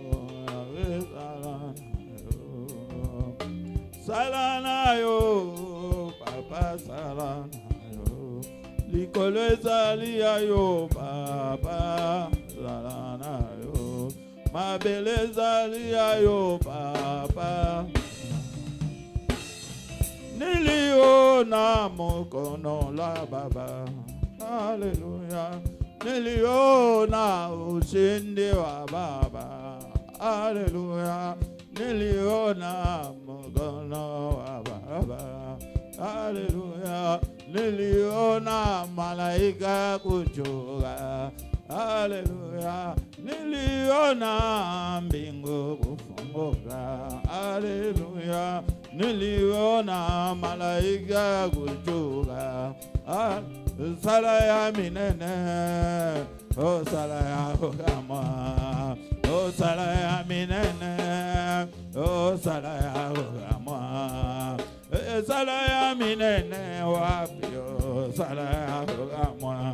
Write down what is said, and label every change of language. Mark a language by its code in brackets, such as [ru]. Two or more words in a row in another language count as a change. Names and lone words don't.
[ln] salana yo papa salana yo, likolo ezali yo papa salana yo, mabele ezali yo papa [sw] niliona mokono la baba, haleluya, niliona ushindi wa baba, haleluya, niliona mokono wa baba, haleluya, niliona malaika kuchuka, haleluya, niliona mbingu kufunguka, haleluya, niliona malaika kuchuka, [ln] sala ya minene, oh sala ya kama, oh sala ya minene, oh sala ya kama, sala ya minene wapi, oh sala ya kama,